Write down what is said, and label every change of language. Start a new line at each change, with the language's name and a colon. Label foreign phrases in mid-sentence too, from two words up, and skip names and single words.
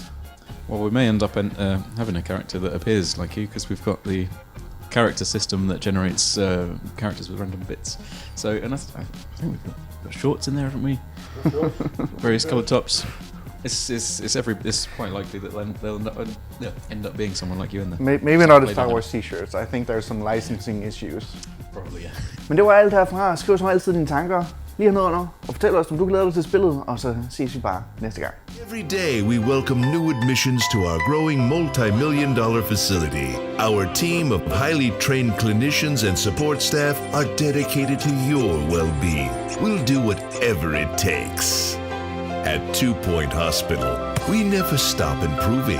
English: Well, we may end up having a character that appears like you, because we've got the character system that generates characters with random bits. So, and I think we've got shorts in there, haven't we? Various coloured tops. It's quite likely that they'll end up being someone like you in there. Maybe not a Star Wars t-shirts. I think there's some licensing issues. Probably, yeah.
Danish: Men det var alt herfra. Skriv som altid dine tanker lige nedenunder, og fortæl os, om du glæder dig til spillet, og så ses vi bare næste gang.
English: Every day we welcome new admissions to our growing multi-million-dollar facility. Our team of highly trained clinicians and support staff are dedicated to your well-being. We'll do whatever it takes. At 2 Point Hospital, we never stop improving.